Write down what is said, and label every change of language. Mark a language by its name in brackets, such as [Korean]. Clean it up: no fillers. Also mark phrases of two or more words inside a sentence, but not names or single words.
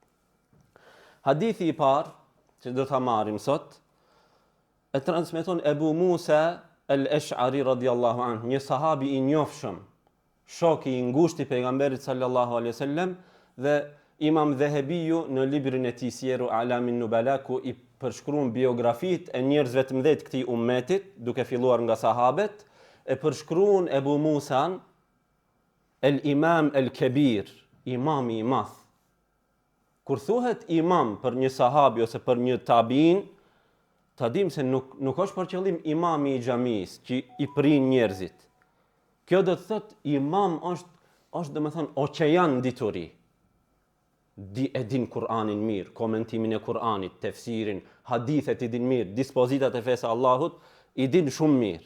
[Albanian] Hadithi i parë që do ta marrim sot e transmeton Ebu Musa al-Ash'ari [Arabic] رضي الله عنه, [Albanian] një sahabi i njohshëm, shoku i ngushtë i pejgamberit [Arabic] صلى الله عليه وسلم, [Albanian] dhe Imam Dhahabiu në librin e tij Siru A'lamin Nubala ku i përshkruan biografitë e njerëzve të mëdhtë këtij ummetit, duke filluar nga sahabet, e përshkruan Ebu Musan [Arabic] الإمام الكبير, [Albanian] imami i madh. Kur thuhet imam për një sahabi ose për një tabiin, ta dim se nuk është për qëllim imami i xhamisë që i prin njerëzit. Kjo do të thotë imam është domethënë oqean dituri. E din Kur'anin mirë, komentimin e Kur'anit, tefsirin, hadithet i din mirë, dispozitat e fesë Allahut i din shumë mirë.